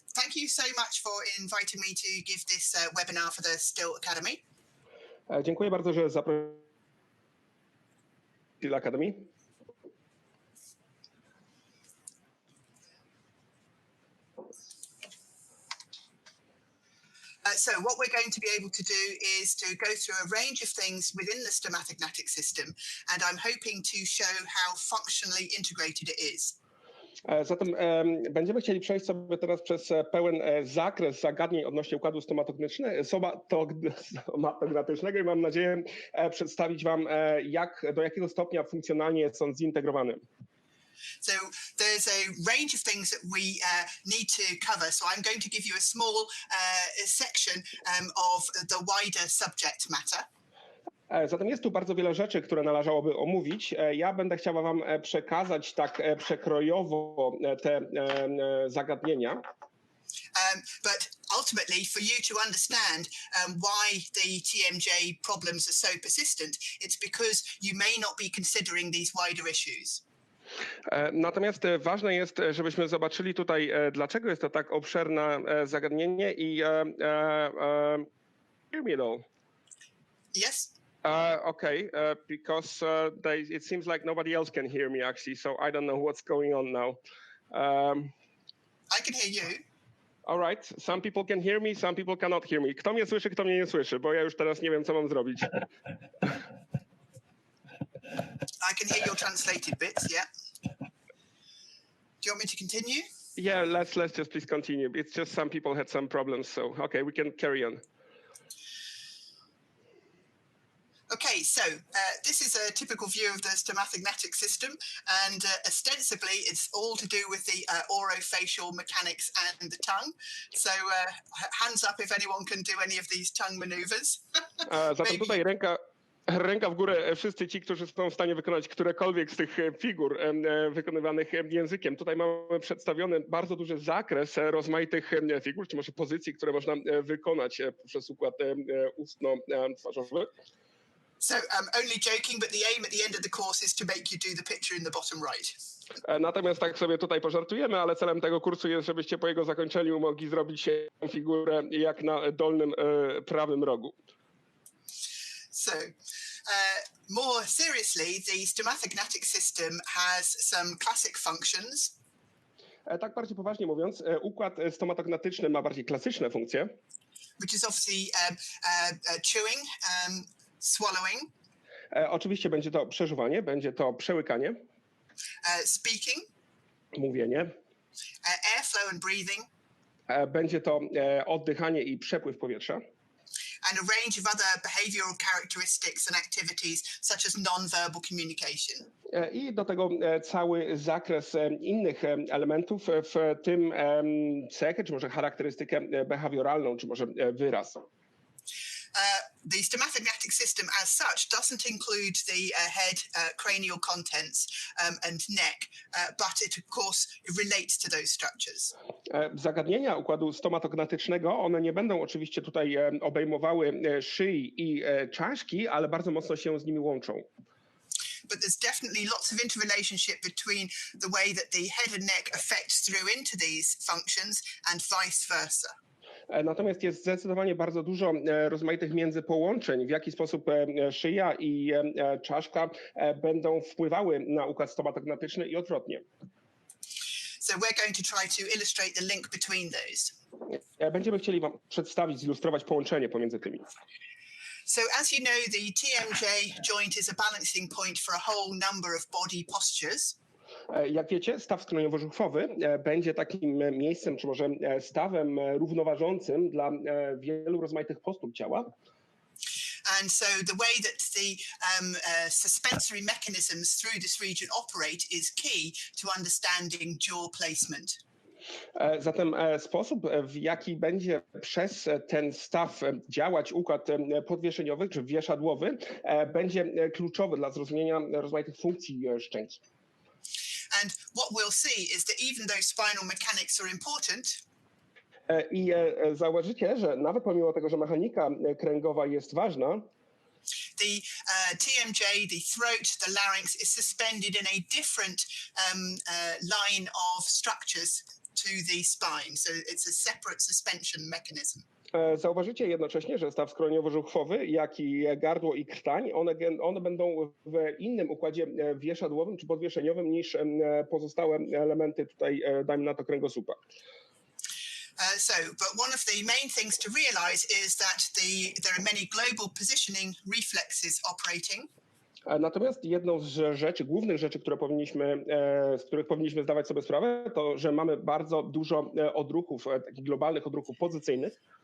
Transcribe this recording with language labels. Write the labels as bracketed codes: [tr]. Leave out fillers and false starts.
[en] thank you so much for inviting me to give this webinar for the Still Academy. [pl] Dziękuję bardzo, że zaprosiliście Still Academy. [en] So what we're going to be able to do is to go through a range of things within the stomatognatic system, and I'm hoping to show how functionally integrated it is. [pl] Zatem będziemy chcieli przejść sobie teraz przez pełen zakres zagadnień odnośnie układu stomatognatycznego i mam nadzieję przedstawić Wam, do jakiego stopnia funkcjonalnie jest on zintegrowany. [en] So there's a range of things that we need to cover. So I'm going to give you a small section of the wider subject matter. [pl] Zatem jest tu bardzo wiele rzeczy, które należałoby omówić. Ja będę chciała Wam przekazać tak przekrojowo te zagadnienia. [en] But ultimately, for you to understand why the TMJ problems are so persistent, it's because you may not be considering these wider issues. [pl] Natomiast ważne jest, żebyśmy zobaczyli tutaj, dlaczego jest to tak obszerne zagadnienie i [en] hear me though. Yes. Okay, because it seems like nobody else can hear me actually, so I don't know what's going on now. I can hear you. All right, some people can hear me, some people cannot hear me. [pl] Kto mnie słyszy, kto mnie nie słyszy, bo ja już teraz nie wiem, co mam zrobić. [en] I can hear your translated bits, yeah. Do you want me to continue? Yeah, let's just please continue. It's just some people had some problems, so okay, we can carry on. Okay, so this is a typical view of the stomatognatic system, and ostensibly it's all to do with the orofacial mechanics and the tongue. So hands up if anyone can do any of these tongue maneuvers. [pl] Zatem tutaj ręka w górę wszyscy ci, którzy są w stanie wykonać którekolwiek z tych figur wykonywanych językiem. Tutaj mamy przedstawiony bardzo duży zakres rozmaitych figur, czy może pozycji, które można wykonać przez układ ustno-twarzowy. [en] So only joking, but the aim at the end of the course is to make you do the picture in the bottom right. [pl] Natomiast tak sobie tutaj pożartujemy, ale celem tego kursu jest, żebyście po jego zakończeniu mogli zrobić figurę jak na dolnym prawym rogu. [en] So, more seriously, the stomatognatic system has some classic functions. [pl] Tak bardziej poważnie mówiąc, układ stomatognatyczny ma bardziej klasyczne funkcje. [en] Which is obviously chewing, swallowing. [pl] Oczywiście będzie to przeżuwanie, będzie to przełykanie. [en] Speaking. [pl] Mówienie. [en] Airflow and breathing. [pl] Będzie to oddychanie i przepływ powietrza. [en] And a range of other behavioral characteristics and activities, such as non-verbal communication. [pl] I do tego cały zakres innych elementów, w tym cechę, czy może charakterystykę behawioralną, czy może wyraz. [en] The stomatognatic system as such doesn't include the head, cranial contents and neck, but it of course relates to those structures. [pl] Zagadnienia układu stomatognatycznego, one nie będą oczywiście tutaj obejmowały szyi i czaszki, ale bardzo mocno się z nimi łączą. [en] But there's definitely lots of interrelationship between the way that the head and neck affects through into these functions and vice versa. [pl] Natomiast jest zdecydowanie bardzo dużo rozmaitych międzypołączeń, w jaki sposób szyja i czaszka będą wpływały na układ stomatognatyczny i odwrotnie. [en] So we're going to try to illustrate the link between those. [pl] Będziemy chcieli Wam przedstawić, zilustrować połączenie pomiędzy tymi. [en] So as you know, the TMJ joint is a balancing point for a whole number of body postures. [pl] Jak wiecie, staw skroniowo-żuchwowy będzie takim miejscem, czy może stawem równoważącym dla wielu rozmaitych postur ciała. [en] And so the way that the suspensory mechanisms through this region operate is key to understanding jaw placement. [pl] Zatem sposób, w jaki będzie przez ten staw działać układ podwieszeniowy czy wieszadłowy, będzie kluczowy dla zrozumienia rozmaitych funkcji szczęki. [en] And what we'll see is that even though spinal mechanics are important, [pl] i zauważycie, że nawet pomimo tego, że mechanika kręgowa jest ważna, [en] the TMJ, the throat, the larynx is suspended in a different line of structures to the spine. So it's a separate suspension mechanism. [pl] Zauważycie jednocześnie, że staw skroniowo-żuchwowy, jak i gardło i krtań, one będą w innym układzie wieszadłowym czy podwieszeniowym niż pozostałe elementy tutaj, dajmy na to, kręgosłupa. [en] But one of the main things to realize is that there are many global positioning reflexes operating. [pl] Natomiast jedną z rzeczy, głównych rzeczy, z których powinniśmy zdawać sobie sprawę, to, że mamy bardzo dużo odruchów, takich globalnych odruchów pozycyjnych.